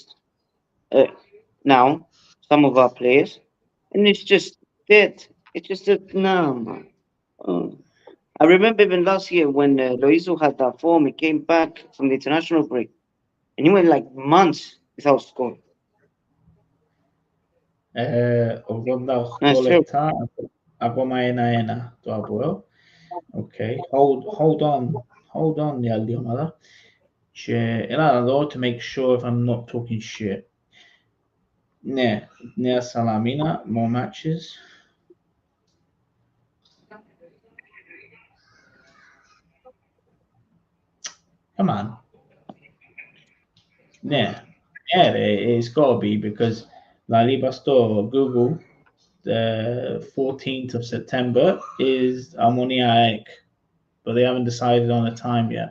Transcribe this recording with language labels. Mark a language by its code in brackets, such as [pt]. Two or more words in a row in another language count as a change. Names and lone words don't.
[en] Now, some of our players. And it's just dead. It's just no, man. I remember even last year when Loizo had that form, he came back from the international break. And he went like months without scoring. [el] 88 λεπτά, ακόμα 1-1 το ΑΠΟΕΛ. [en] Okay, hold on [el] η άλλη ομάδα. Και έλα να δω [en] to make sure if I'm not talking shit. [el] Ναι, Νέα Σαλαμίνα, [en] more matches. Come on. Yeah, it's got to be because La Liga Store, Google, the 14th of September is Omonoia, but they haven't decided on a time yet.